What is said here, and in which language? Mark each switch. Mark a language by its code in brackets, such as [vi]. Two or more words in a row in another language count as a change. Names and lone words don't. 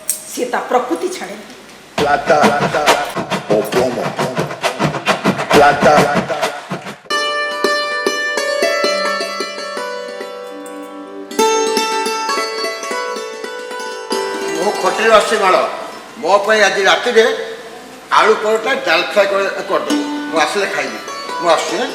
[or] ସେ ତା ପ୍ରକୃତି ଛାଡ଼େ [es] plata o plomo, plata [or] ମୁଁ ଖଟରେ ଆସି ମାଳ ମୋ ପାଇଁ ଆଜି ରାତିରେ ଆଳୁ ପରଟା ଡାଲ ଫ୍ରାଏ କରିଦେବୁ ମୁଁ ଆସିଲେ ଖାଇବି ମୁଁ ଆସୁଛି ହେଁ?